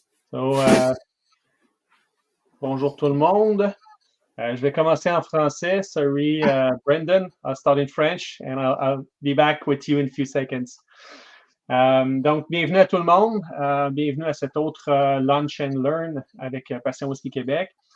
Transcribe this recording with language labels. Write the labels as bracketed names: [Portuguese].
[French] So, bonjour tout le monde. Je vais commencer en français. [English] Sorry, Brendan. I'll start in French and I'll be back with you in a few seconds. [French] Donc, bienvenue à tout le monde. Bienvenue à cet autre Lunch and Learn avec Passion Whisky Québec.